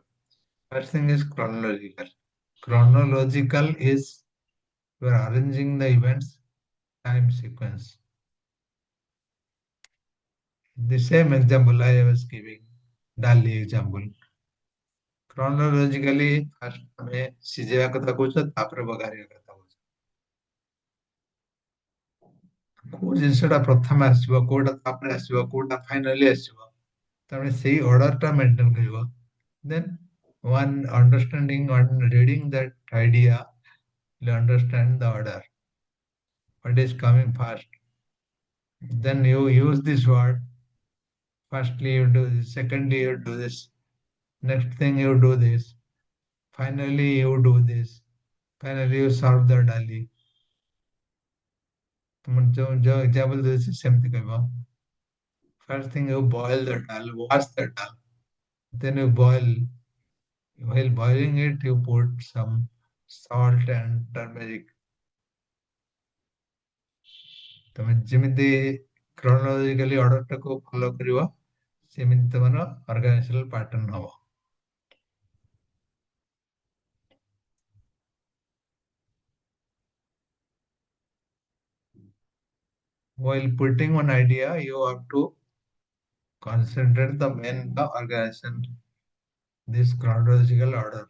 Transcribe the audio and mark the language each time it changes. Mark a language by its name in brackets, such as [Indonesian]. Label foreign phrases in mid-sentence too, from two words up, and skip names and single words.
[English] First thing is chronological. Chronological is you are arranging the events time sequence. The same example I was giving, Dali example. Chronologically, first [Odia] ଆମେ ସିଝେଇବା କଥା କହୁଛ ତାପରେ ବଘାରିବା କଥା କହୁଛ। କୋଉ ଜିନିଷଟା ପ୍ରଥମେ ଆସିବ କୋଉଟା ତାପରେ ଆସିବ କୋଉଟା ଫାଇନାଲି ଆସିବ ତାପରେ ସେଇ [English] order maintain [Odia] କରିବ। [English] Then one understanding, one reading that idea, will understand the order. What is coming first? Then you use this word. Firstly, you do this. Secondly, you do this. Next thing, you do this. Finally, you do this. Finally, you serve the dali. तुम जो example देते सेमती कहबो. First thing, you boil the dal, wash the dal. Then you boil. While boiling it, you put some salt and turmeric. [Odia] ତମେ ଯେମିତି [English] chronologically order [Odia] ଟାକୁ follow କରିବ ସେମିତି ତମର [English] organizational pattern [Odia] ହବ। [English] While putting one idea, you have to concentrate the main the organization, this chronological order.